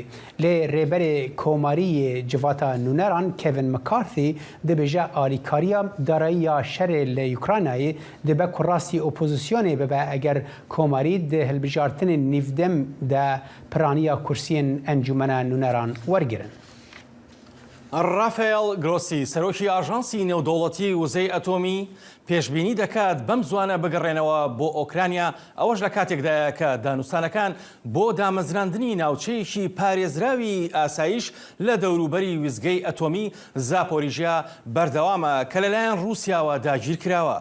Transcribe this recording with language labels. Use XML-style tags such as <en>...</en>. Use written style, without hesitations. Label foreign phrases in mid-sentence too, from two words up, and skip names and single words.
<ku>Lê rêberê Komariyê civata nûneran Kevin McCarthy dibêje alîkariya darayiya şerê li Ukraynayê dibe ku rastî opozisyonê bibe eger Komarî di hilbijartinên nîvdem de piraniya kursiyên encûmena nûneran wergirin.</ku> <ckb>ڕافێڵ گرۆسی سەرۆکی ئاژانسی نێودەوڵەتی وزەی ئەتۆمی پێشبینی دەکات بەم زوانە بگەڕێنەوە بۆ ئۆکرانیا ئەوەش لە کاتێکدایە کە دانوستانەکان بۆ دامەزراندنی ناوچەیەکی پارێزراوی ئاسایش لە دەوروبەری وزگەی ئەتۆمی زاپۆریژیا بەردەوامە کە لەلایەن رووسیاوە داگیر کراوە.</ckb>